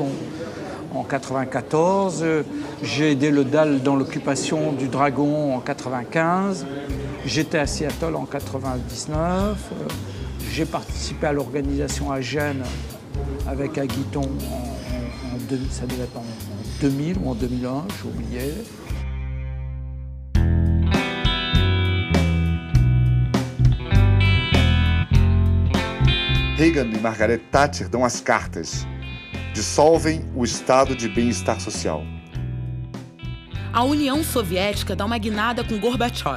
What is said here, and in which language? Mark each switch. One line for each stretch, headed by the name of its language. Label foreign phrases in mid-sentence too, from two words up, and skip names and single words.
French: En 94, j'ai aidé le DAL dans l'occupation du Dragon en 95. J'étais à Seattle en 99. J'ai participé à l'organisation à Gênes avec Aguiton ça devait être en 2000 ou en 2001, j'ai oublié.
Portuguese: Reagan e Margaret Thatcher dão as cartas. Dissolvem o estado de bem-estar social. A União Soviética dá uma guinada com Gorbachev.